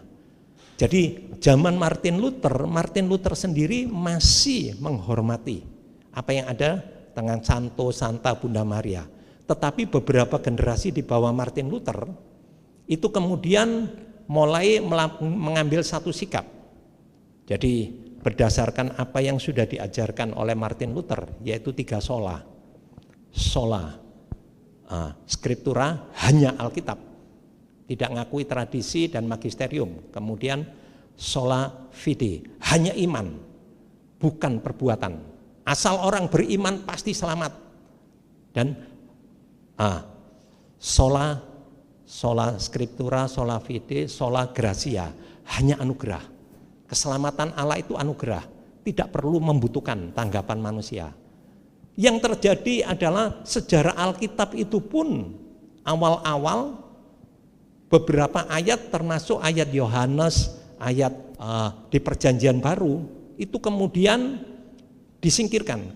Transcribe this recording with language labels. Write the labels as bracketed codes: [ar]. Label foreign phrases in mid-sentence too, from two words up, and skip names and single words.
[id] Jadi zaman Martin Luther sendiri masih menghormati apa yang ada dengan Santo Santa Bunda Maria. Tetapi beberapa generasi di bawah Martin Luther itu kemudian mulai mengambil satu sikap. Jadi berdasarkan apa yang sudah diajarkan oleh Martin Luther, yaitu 3 sola. [la] Sola scriptura, [id] hanya Alkitab, tidak ngakui tradisi dan magisterium. [la] Kemudian sola fide, [id] hanya iman, bukan perbuatan. Asal orang beriman pasti selamat. [la] Dan sola scriptura, sola fide, sola gratia, [id] hanya anugerah. Keselamatan Allah itu anugerah, tidak perlu membutuhkan tanggapan manusia. Yang terjadi adalah sejarah Alkitab itu pun awal-awal beberapa ayat termasuk ayat Yohanes, ayat di Perjanjian Baru itu kemudian disingkirkan.